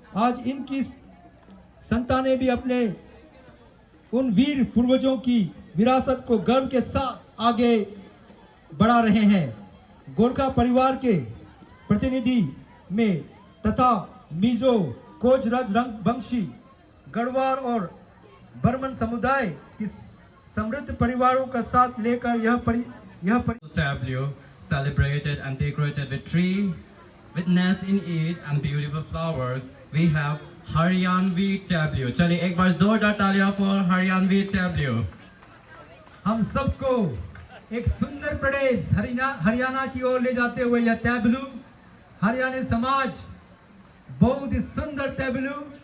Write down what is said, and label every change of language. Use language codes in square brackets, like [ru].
[hi] आज इनकी संतानें भी अपने उन वीर पूर्वजों की विरासत को गर्व के साथ आगे बढ़ा रहे हैं। गोरखा परिवार के प्रतिनिधि में तथा मिजो, कोच, राजबंशी, गढ़वाल और बर्मन समुदाय की समृद्ध परिवारों का साथ लेकर यह [en] tableau celebrated and decorated with tree, with nest in it and beautiful flowers. We have Haryanvi tableau. [hi] चलिए एक बार जोरदार तालियां [en] for Haryanvi tableau. [hi] हम सबको एक सुंदर प्रदेश हरियाणा की ओर ले जाते हुए यह टेबलू, हरियाणा समाज बहुत ही सुंदर टेबलू